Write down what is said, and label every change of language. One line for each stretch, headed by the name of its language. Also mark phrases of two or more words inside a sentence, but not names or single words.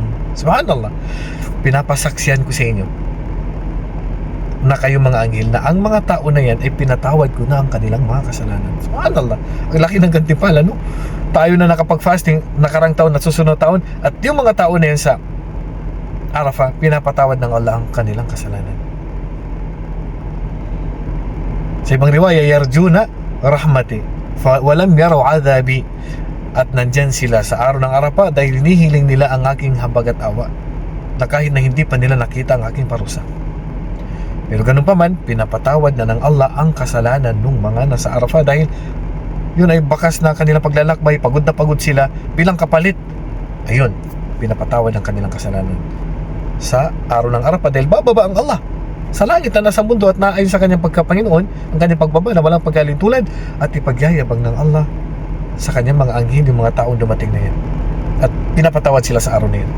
Filipino: Subhanallah, pinapasaksihan ko sa inyo na kayong mga anghel na ang mga tao na yan ay pinatawad ko na ang kanilang mga kasalanan. Subhanallah, ang laki ng gantimpala, no? Tayo na nakapag-fasting nakarang taon at susunod taon, at yung mga tao na yan sa Arafah, pinapatawad ng Allah ang kanilang kasalanan. Sa ibang riwaya,
Arabic: يرجون رحمتي ولم يروا عذابي.
Filipino: At nandyan sila sa araw ng Arafah dahil hinihiling nila ang aking habag at awa, na kahit na hindi pa nila nakita ang aking parusa. Pero ganun pa man, pinapatawad na ng Allah ang kasalanan ng mga nasa Arafah dahil yun ay bakas na kanilang paglalakbay, pagod na pagod sila, bilang kapalit, ayun, pinapatawad ang kanilang kasalanan sa araw ng Arafah dahil bababa ang Allah sa langit na nasa mundo, at naayon sa kanyang pagkapanginoon ang kanyang pagbaba na walang pagkalintulad, at ipagyayabang ng Allah sa kanyang mga anghel yung mga taong dumating na yan, at pinapatawad sila sa araw na yan.